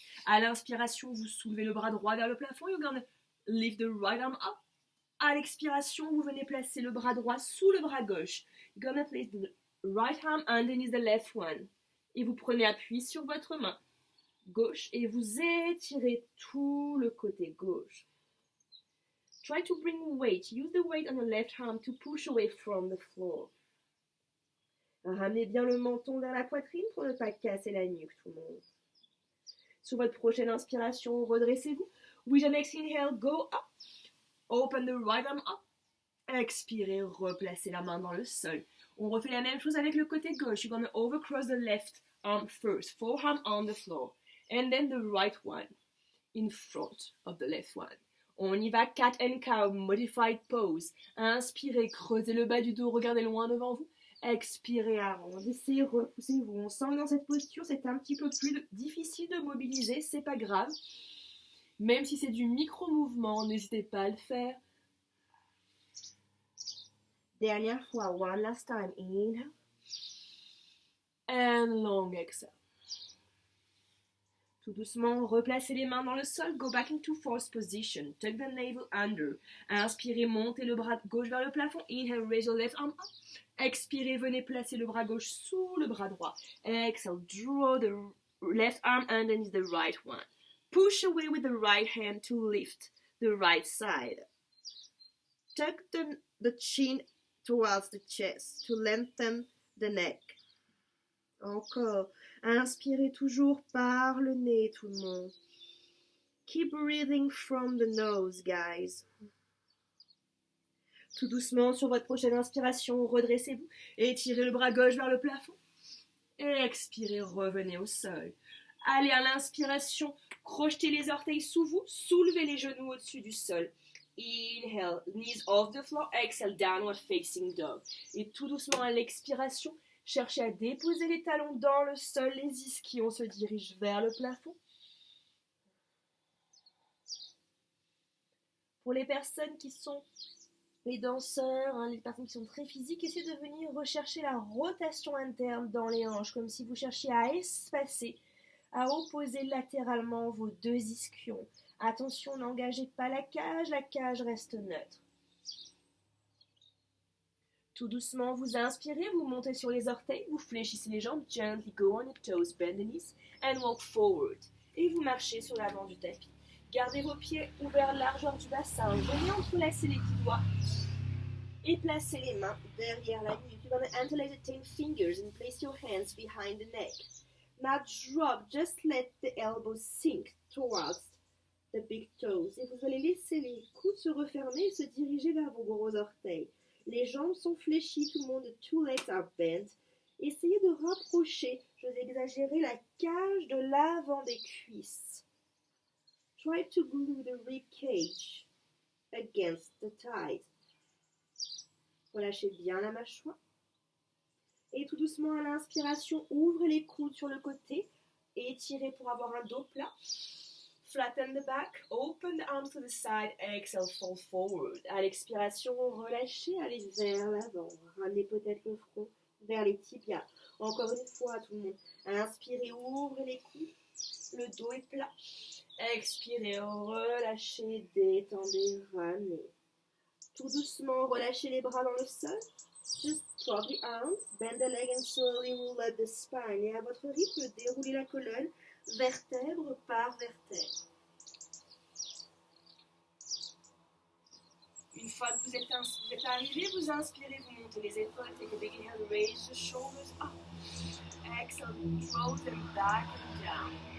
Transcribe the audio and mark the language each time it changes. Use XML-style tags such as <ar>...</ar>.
<fr>À l'inspiration, vous soulevez le bras droit vers le plafond,</fr> <en>you're gonna lift the right arm up.</en> <fr>À l'expiration, vous venez placer le bras droit sous le bras gauche.</fr> <en>You're gonna place the right arm underneath the left one.</en> <fr>Et vous prenez appui sur votre main gauche et vous étirez tout le côté gauche.</fr> <en>Try to bring weight. Use the weight on your left arm to push away from the floor.</en> <fr>Ramenez bien le menton vers la poitrine pour ne pas casser la nuque, tout le monde. Sur votre prochaine inspiration, redressez-vous.</fr> <en>With your next inhale, go up. Open the right arm up.</en> <fr>Expirez, replacez la main dans le sol. On refait la même chose avec le côté gauche.</fr> <en>You're going to overcross the left arm first. Forearm on the floor. And then the right one in front of the left one.</en> <fr>On y va,</fr> <en>cat and cow, modified pose.</en> <fr>Inspirez, creusez le bas du dos, regardez loin devant vous. Expirez, arrondissez, repoussez-vous. On sent que dans cette posture, c'est un petit peu plus difficile de mobiliser, c'est pas grave. Même si c'est du micro-mouvement, n'hésitez pas à le faire. Dernière fois,</fr> <en>one last time. Inhale. And long exhale.</en> <fr>Tout doucement, replacez les mains dans le sol.</fr> <en>Go back into force position. Tuck the navel under.</en> <fr>Inspirez, montez le bras gauche vers le plafond.</fr> <en>Inhale, raise your left arm up.</en> <fr>Expirez, venez placer le bras gauche sous le bras droit.</fr> <en>Exhale, draw the left arm underneath the right one. Push away with the right hand to lift the right side. Tuck the chin towards the chest to lengthen the neck.</en> <fr>Encore. Inspirez toujours par le nez, tout le monde.</fr> <en>Keep breathing from the nose, guys.</en> <fr>Tout doucement, sur votre prochaine inspiration, redressez-vous. Étirez le bras gauche vers le plafond. Et expirez, revenez au sol. Allez, à l'inspiration, crochetez les orteils sous vous, soulevez les genoux au-dessus du sol.</fr> <en>Inhale, knees off the floor, exhale, downward facing dog.</en> <fr>Et tout doucement, à l'expiration, cherchez à déposer les talons dans le sol, les ischions se dirigent vers le plafond. Pour les personnes qui sont les danseurs, les personnes qui sont très physiques, essayez de venir rechercher la rotation interne dans les hanches, comme si vous cherchiez à espacer, à opposer latéralement vos deux ischions. Attention, n'engagez pas la cage reste neutre. Tout doucement, vous inspirez, vous montez sur les orteils, vous fléchissez les jambes,</fr> <en>gently go on your toes, bend the knees, and walk forward.</en> <fr>Et vous marchez sur l'avant du tapis. Gardez vos pieds ouverts largeur du bassin, venez entrelacer les petits doigts et placez les mains derrière la nuque.</fr> <en>You're going to interlace the 10 fingers and place your hands behind the neck. Now drop, just let the elbows sink towards the big toes.</en> <fr>Et vous allez laisser les coudes se refermer et se diriger vers vos gros orteils. Les jambes sont fléchies, tout le monde,</fr> <en>the two legs are bent.</en> <fr>Essayez de rapprocher, je vais exagérer, la cage de l'avant des cuisses.</fr> <en>Try to glue the rib cage against the thighs.</en> <fr>Relâchez bien la mâchoire. Et tout doucement à l'inspiration, ouvrez les coudes sur le côté et étirez pour avoir un dos plat.</fr> <en>Flatten the back, open the arms to the side, exhale, fold forward.</en> <fr>À l'expiration, relâchez, allez vers l'avant. Ramenez peut-être le front vers les tibias. Encore une fois, tout le monde. Inspirez, ouvrez les coudes. Le dos est plat. Expirez, relâchez, détendez, ramenez. Tout doucement, relâchez les bras dans le sol.</fr> <en>Just drop the arms, bend the leg and slowly roll up the spine.</en> <fr>Et à votre rythme, déroulez la colonne, vertèbre par vertèbre. Une fois que vous êtes arrivé, vous inspirez, vous montez les épaules,</fr> <en>take a big inhale, raise the shoulders up. Exhale, draw them back and down.</en>